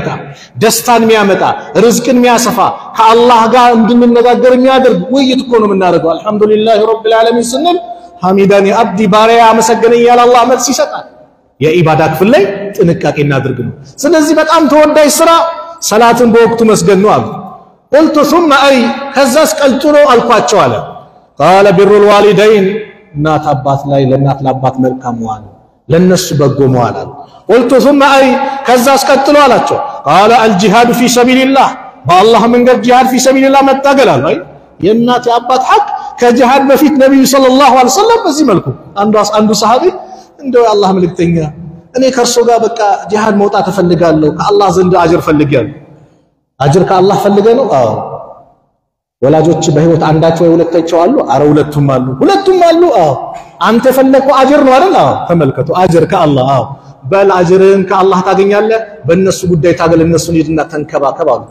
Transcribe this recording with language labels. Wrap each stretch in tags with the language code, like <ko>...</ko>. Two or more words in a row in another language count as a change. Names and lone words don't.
<am>ደስታን የሚያመጣ ርዝቅን የሚያሰፋ ከአላህ ጋር እንድንነጋገር የሚያደርግ ውይይት እኮ ነው የምናደርገው</am> <ar>الحمد لله رب العالمين</ar> <am>ስንል</am> <ar>حمدني عبدي</ar> <am>ባሪያ መሰገነኝ ያለ አላህ መልስ ይሰጣል የኢባዳ ክፍል ላይ ጥንቃቄ እናድርግ ነው ስለዚህ በጣም ተወዳጅ ስራ ሰላትን በወቅቱ መስገድ ነው አሉ</am> <ar>قلت ثم اي</ar> <am>ከዛስ ቀልጥሎ አልኳቸው አለ</am> <ar>قال بر الوالدين</ar> <am>እናት አባት ላይ ለእናት ለአባት መልካም መዋል ለነሱ በጎ መዋል አለ</am> <ar>قلت ثم اي</ar> <am>ከዛ አስቀጥሎ አላቸው</am> <ar>قال الجهاد في سبيل الله</ar> <am>በአላህ መንገድ ጂሃድ</am> <ar>في سبيل الله</ar> <am>መታገል አለ የእናት የአባት ሐቅ ከጂሃድ በፊት ነብዩ</am> <ar>صلى الله عليه وسلم</ar> <am>በዚህ መልኩ አንዱ ሰሃቢ እንደው የአላህ መልእክተኛ እኔ ከርሶ ጋር በቃ ጂሃድ መውጣት እፈልጋለሁ ከአላህ ዘንድ አጅር ፈልጋለሁ አጅር ከአላህ ፈልገ ነው አዎ ወላጆች በህይወት አንዳቸው ወይ ሁለታቸው አሉ አረ ሁለቱም አሉ አዎ አንተ ፈለከው አጅር ነው አይደል አዎ ተመልከቱ አጅር ከአላህ አዎ በል አጅርን ከአላህ ታገኛለህ በእነሱ ጉዳይ ታገል እነሱን ሄድና ተንከባከብ አሉት</am>